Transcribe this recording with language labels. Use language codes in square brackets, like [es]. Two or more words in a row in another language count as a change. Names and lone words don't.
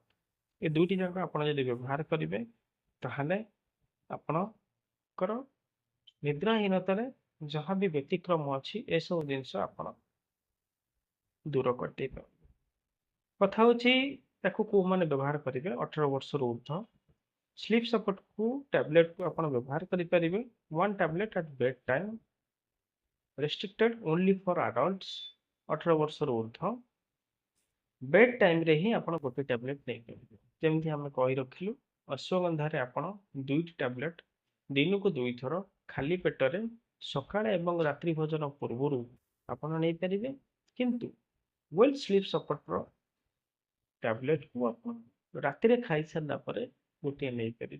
[or] ଏ ଦୁଇଟି ଯାକ ଆପଣ ଯଦି ବ୍ୟବହାର କରିବେ ତାହେଲେ ଆପଣଙ୍କର ନିଦ୍ରାହୀନତାରେ ଯାହା ବି ବ୍ୟତିକ୍ରମ ଅଛି ଏସବୁ ଜିନିଷ ଆପଣ ଦୂର କରିଦେଇ ପାରିବେ। କଥା ହେଉଛି ତାକୁ କୋଉମାନେ ବ୍ୟବହାର କରିବେ? 18 ବର୍ଷରୁ ଉର୍ଦ୍ଧ୍ୱ। ସ୍ଲିପ୍ ସପୋର୍ଟକୁ ଟ୍ୟାବଲେଟକୁ ଆପଣ ବ୍ୟବହାର କରିପାରିବେ, [en] 1 tablet at bed time, restricted only for adults [or] 18 ବର୍ଷରୁ ଉର୍ଦ୍ଧ୍ୱ। [en] bed time [or] ହିଁ ଆପଣ ଗୋଟେ ଟ୍ୟାବଲେଟ୍ ନେଇପାରିବେ। ଯେମିତି ଆମେ କହି ରଖିଲୁ, ଅଶ୍ୱଗନ୍ଧାରେ ଆପଣ 2ଟି ଟ୍ୟାବଲେଟ୍ ଦିନକୁ 2 ଥର ଖାଲି ପେଟରେ ସକାଳେ ଏବଂ ରାତ୍ରି ଭୋଜନ ପୂର୍ବରୁ ଆପଣ ନେଇପାରିବେ। କିନ୍ତୁ ୱେଲ୍ ସ୍ଲିପ୍ ସପୋର୍ଟର ଟ୍ୟାବଲେଟକୁ ଆପଣ ରାତିରେ ଖାଇସାରିଲା ପରେ ଗୋଟିଏ ନେଇପାରିବେ।